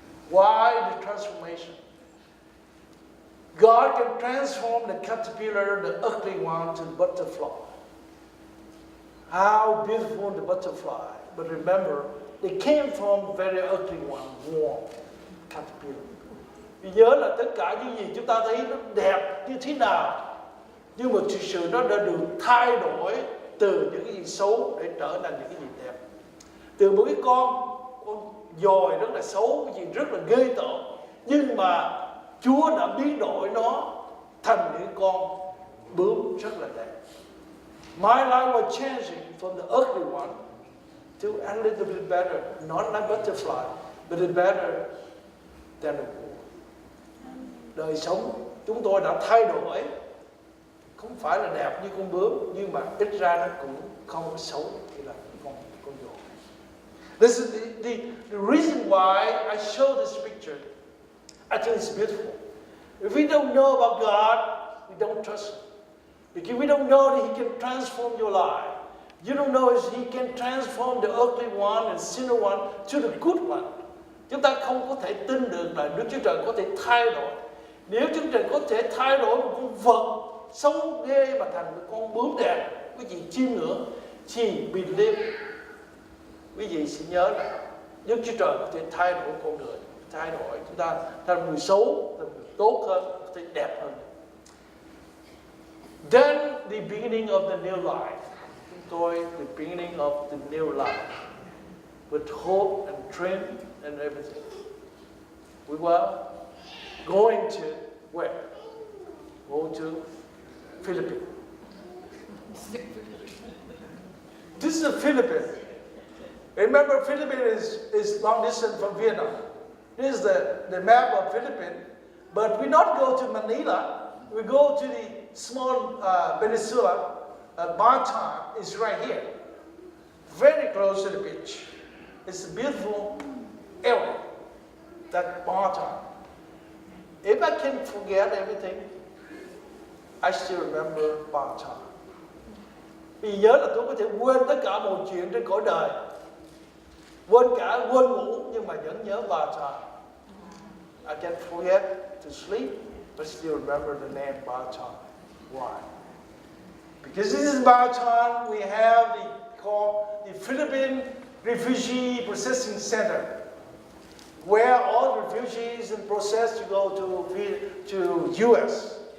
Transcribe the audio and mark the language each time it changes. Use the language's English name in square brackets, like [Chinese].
[English] Why the transformation? God can transform the caterpillar, the ugly one, to butterfly. How beautiful the butterfly. But remember, they came from a very ugly one, warm caterpillar. [Vietnamese] Nhớ là tất cả những gì chúng ta thấy nó đẹp như thế nào, nhưng mà thực sự nó đã được thay đổi từ những cái gì xấu để trở thành những cái gì đẹp. Từ một cái con dòi rất là xấu, cái gì rất là ghê tởm, nhưng mà Chúa đã biến đổi nó thành những con bướm rất là đẹp. [English] My life was changing from the ugly one to a little bit better, not like butterfly, but better than the wolf. [Vietnamese] Đời sống chúng tôi đã thay đổi, không phải là đẹp như con bướm, nhưng mà ít ra nó cũng không có xấu như là con dòi. [English] This is the reason why I show this picture. I think it's beautiful. If we don't know about God, we don't trust Him. Because we don't know that He can transform your life. You don't know if He can transform the ugly one and sinner one to the good one. [Vietnamese] Chúng ta không có thể tin được là Đức Chúa Trời có thể thay đổi. Nếu Chúa Trời có thể thay đổi một con vật xấu ghê mà thành một con bướm đẹp, quý vị chiêm ngưỡng, thì [English] believe. [Vietnamese] Quý vị sẽ nhớ là Đức Chúa Trời có thể thay đổi con người, thay đổi chúng ta thành người xấu, thành người tốt hơn, có thể đẹp hơn. [English] Then the beginning of the new life. [Vietnamese] Chúng tôi, [English] the beginning of the new life. With hope and dream and everything. We were going to where? Go to Philippines. This is the Philippines. Remember, Philippines is long distance from Vietnam. This is the map of Philippines. But we not go to Manila. We go to the small peninsula. Bataan is right here. Very close to the beach. It's a beautiful area, that Bataan. If I can forget everything, I still remember Bataan. [Vietnamese] Vì nhớ là tôi có thể quên tất cả mọi chuyện trên cõi đời. Quên ngủ nhưng mà vẫn nhớ Bataan. [English] I can forget to sleep, but still remember the name Bataan. Why? Because this is Bataan, we have the Philippine Refugee Processing Center, where all refugees are processed to go to U.S.